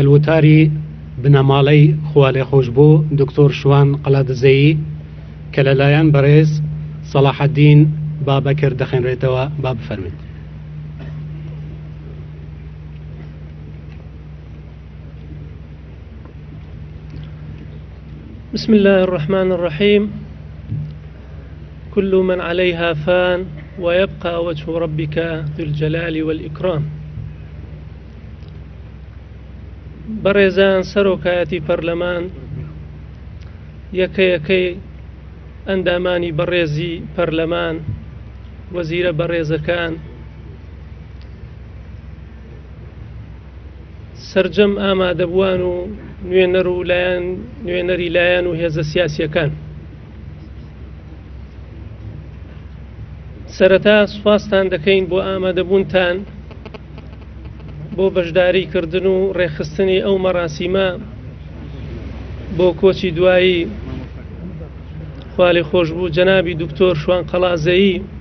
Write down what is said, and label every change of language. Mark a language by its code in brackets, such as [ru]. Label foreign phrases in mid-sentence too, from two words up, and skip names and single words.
[ckb] وتاری بنەماڵەی خوا لێ خۆش بوو دکتۆر شوان قەلاتزی کە لەلایەن بەڕێز سەلاحەدین بابەکر دەخێنرێتەوە. با بفەرمێت. [ar] بسم الله الرحمن الرحيم. كل من عليها فان ويبقى وجه ربك ذو الجلال والإكرام. [ckb] بەڕێزان، سەرۆکایەتی پەرلەمان، یەکەیەکەی ئەندامانی بەڕێزی پەرلەمان، وەزیرە بەڕێزەکان، سەرجەم ئامادەبووان و نوێنەری لایەن و هێزە سیاسیەکان، سەرەتا سوپاستان دەکەین بۆ ئامادەبوونتان بۆ بەشداریکردن و ڕێخستنی ئەو مەراسیمە بۆ کۆچی دوایی خوا لێ خۆش بوو جەنابی دکتۆر شوان قەلاتزی